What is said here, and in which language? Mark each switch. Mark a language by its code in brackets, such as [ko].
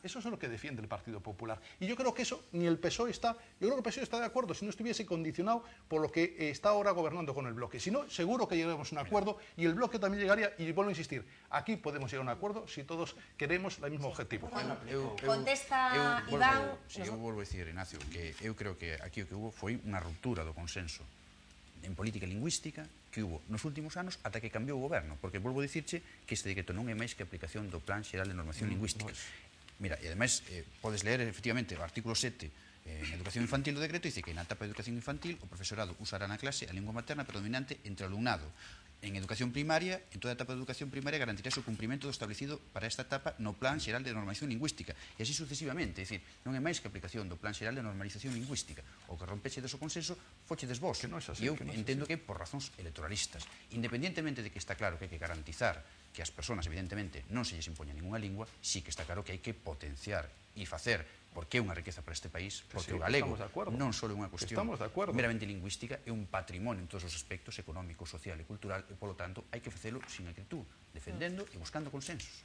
[es] Eso es lo que defiende el Partido Popular. Y yo creo que eso ni el PSOE está... Yo creo que el PSOE está de acuerdo si no estuviese condicionado por lo que está ahora gobernando con el bloque. Si no, seguro que llegaremos a un acuerdo y el bloque también llegaría. Y vuelvo a insistir, aquí podemos llegar a un acuerdo si todos queremos el mismo objetivo. Contesta Iván... [gl] Eu volvo a dicir, Ignacio, que eu creo que aquí o que hubo foi unha ruptura do consenso en política lingüística que hubo nos últimos anos ata que cambiou o goberno, porque volvo a dicirche que este decreto non é máis que aplicación do Plan Xeral de Normación Lingüística. Mira, e ademais podes ler efectivamente o artículo 7 en Educación Infantil do decreto, dice que na etapa de Educación Infantil o profesorado usará na clase a lingua materna predominante entre o alumnado. En educación primaria, en toda a etapa de educación primaria garantirá o cumprimento do establecido para esta etapa no Plan Xeral de Normación Lingüística, e así sucesivamente. É dicir, non é máis que aplicación do Plan Xeral de Normalización Lingüística. O que rompeche do consenso fochedes vos. E eu entendo que por razóns electoralistas, independientemente de que está claro que hai que garantizar que as persoas, evidentemente, non se lles impoña ninguna lingua, sí que está claro que hai que potenciar e facer, porque é unha riqueza para este país, porque o galego non só é unha cuestión meramente lingüística, é un patrimonio en todos os aspectos económico, social e cultural, e polo tanto hai que facelo sin acritud, defendendo e buscando consensos.